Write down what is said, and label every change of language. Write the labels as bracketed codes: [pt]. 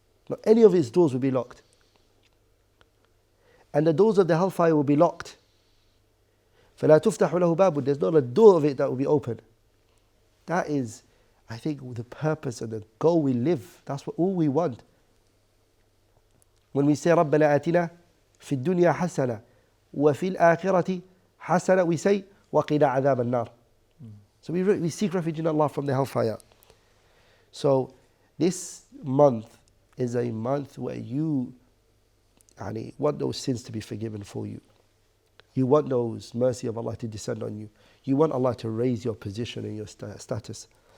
[en] Not any of its doors will be locked. And the doors of the hellfire will be locked. [ar] فَلَا تُفْتَحُ لَهُ بَابٌ. [en] There's not a door of it that will be open. That is, I think, the purpose and the goal we live. That's what all we want. When we say [ar] رَبَّنَا آتِنَا فِي الدُّنْيا حَسَنَةً وَفِي الْآخِرَةِ حَسَنَةً, [en] we say [ar] وَقِنَا عَذَابَ النَّارِ. [en] So we seek refuge in Allah from the hellfire. So this month is a month where you want those sins to be forgiven for you. You want those mercy of Allah to descend on you. You want Allah to raise your position and your status.